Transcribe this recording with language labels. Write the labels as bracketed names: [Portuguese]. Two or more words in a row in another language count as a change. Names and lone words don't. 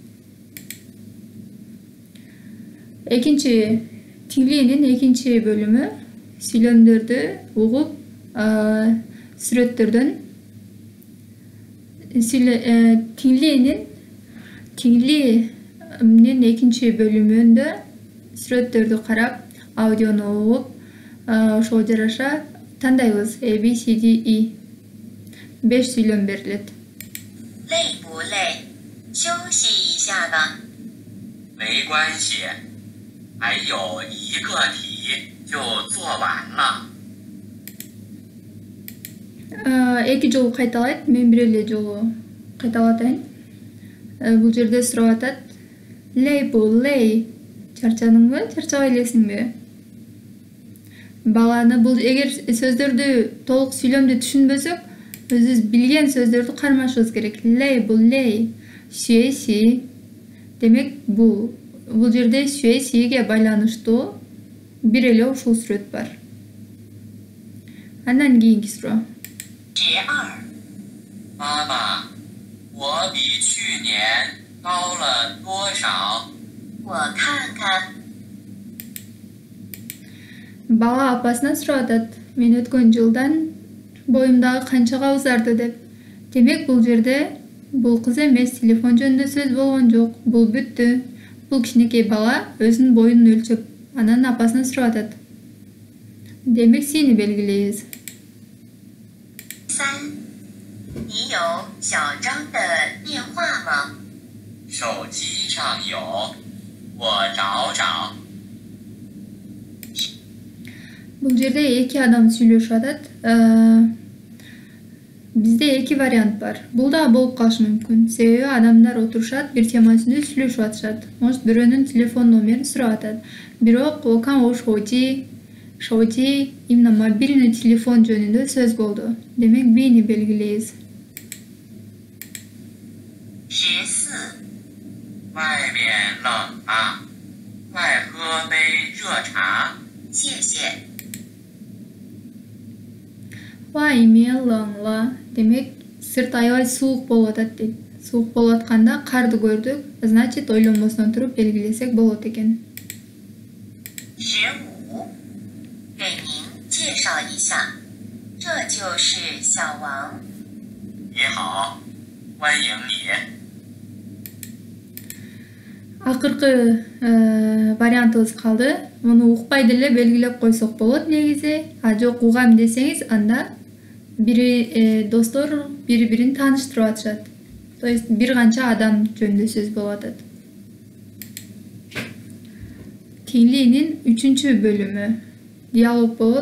[Kyrgyz] Экинчи тиңлиинин экинчи бөлүмү сүйлөмдөрдү угуп, сүрөттөрдөн тиңлиинин экинчи бөлүмүндө сүрөттөрдү карап, аудиону угуп, ошого жараша тандайбыз A, B, C, D, E. 5 сүйлөм берилет. [Chinese] 累不累？休息一下吧。没关系，还有一个题就做完了。 [Kyrgyz] Эки жолу кайталайт, мен бир эле жолу кайталап атайын. Бул жерде сурап атат. Лей, чарчадыңбы, чарчабай элесиңби? Баланы бул эгер сөздөрдү толук сүйлөмдү түшүнбөсөк, өзүбүз билген сөздөрдү кармашыбыз керек. Лей, сүйеси. Демек, бул жерде сүйесиге байланыштуу бир эле ушул сүрөт бар. Андан кийинки суроо. [Chinese] 12。妈妈，我比去年高了多少？我看看。 [Kyrgyz] Бала апасына сурап атат. Мен өткөн жылдан боюмдагы канчага узарды деп. Демек, бул жерде бул кыз эмес, телефон жөнүндө сөз болгон жок. Бул бүттү. Бул кичинекей бала өзүнүн боюнун өлчөп, анан апасына сурап атат. Демек, сени белгилейбиз. [Chinese] 3。你有小张的电话吗？手机上有，我找找。 [Kyrgyz] Бул жерде эки адам сүйлөшүп атат. Бизде эки вариант бар. Бул да болуп калышы мүмкүн. Себеби адамдар отурушат, бир тема үстүндө сүйлөшүп атышат. Может, бирөөнүн телефон номерин сурап атат. Бирок окан шоуди [Russian] именно мобильный телефон [Kyrgyz] жөнүндө сөз болду. Демек, бини белгилейбиз. [Chinese] 14。外面冷啊，快喝杯热茶。谢谢。 [Kyrgyz] Лаңла. Демек, сырт аябай суук болуп атат дейт. Суук болуп атканда карды көрдүк, значит, ойлонбостон туруп белгилесек болот экен. [Chinese] 15。给您介绍一下，这就是小王。你好，欢迎你。 [Kyrgyz] Акыркы вариантыбыз калды. Муну укпай деле белгилеп койсок болот негизи. Жок, угам десеңиз, анда бири достор бири-бирин тааныштырып атышат. [Russian] То есть [Kyrgyz] бир канча адам жөнүндө сөз болуп атат. Тиңлиинин 3 бөлүмү диалог болот.